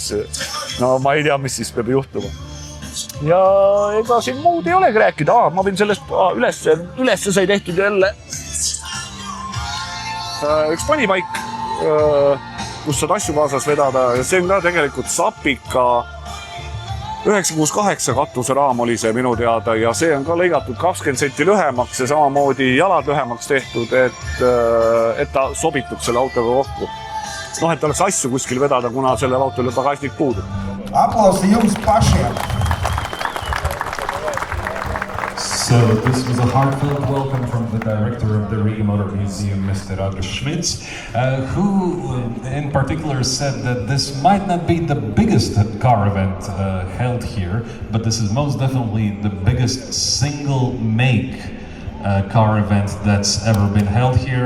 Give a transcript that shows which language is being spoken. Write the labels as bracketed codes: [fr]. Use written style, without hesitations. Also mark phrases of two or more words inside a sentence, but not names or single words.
[et] Ma ei tea, mis siis peab juhtuma. Ja ega siin muud ei olegi rääkida, ma võin sellest ülesse sai tehtud jälle üks panipaik, kus saad asju kaasas vedada ja see on ka tegelikult Sapika 968 katuseraam oli see minu teada ja see on ka lõigatud 20 senti lühemaks ja samamoodi jalad lühemaks tehtud, et ta sobitub selle autoga kokku. Et oleks asju kuskil vedada, kuna sellel autol pagasnik puudub. [lv] Aplausi jums pašiem! [en] So this was a heartfelt welcome from the director of the Riga Motor Museum, Mr. August Schmitz, who in particular said that this might not be the biggest car event held here, but this is most definitely the biggest single make car event that's ever been held here.